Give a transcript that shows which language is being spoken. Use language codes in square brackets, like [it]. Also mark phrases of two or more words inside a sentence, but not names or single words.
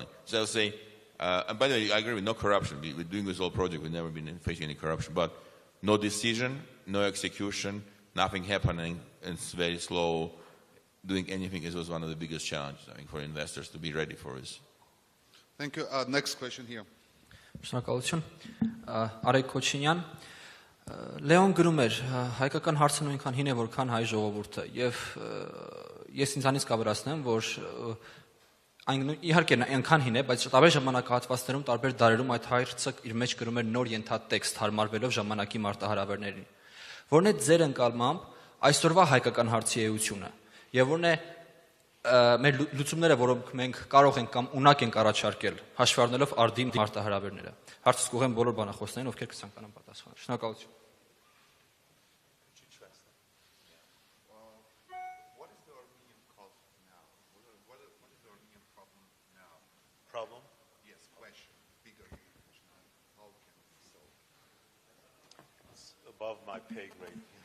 [en] So I'll say, and by the way, I agree with no corruption. We're doing this whole project, we've never been facing any corruption, but no decision, no execution, nothing happening, and it's very slow. Doing anything is was one of the biggest challenges, I think, for investors to be ready for this. Thank you. Next question here. [hy] Շնորհակալություն։ Արեգ Քոչինյան, Լեոն գրում էր, հայկական հարցը նույնքան հին է, որքան հայ ժողովուրդը, եւ ես ինձանից կավերացնեմ, որ իհարկե այնքան հին է, բայց տարբեր ժամանակահատվածներում, տարբեր դարերում այդ հարցը իր մեջ գրում էր նոր ենթատեքստ հարմարվելով ժամանակի մարտահրավերներին։ Որն է ձեր ընկալմամբ այսօրվա հայկական հարցի էությունը, եւ որն է մեր լուծումները, որոնք մենք կարող ենք կամ ունակ ենք առաջարկել, հաշվի առնելով արդին մարտահրավերները։ Հարցս կուղեմ բոլոր բանախոսներին, ովքեր կցանկանան պատասխանել։ Շնորհակալություն։ [en] Problem? Yes, question. Bigger question. How can we solve it? It's above my pay grade.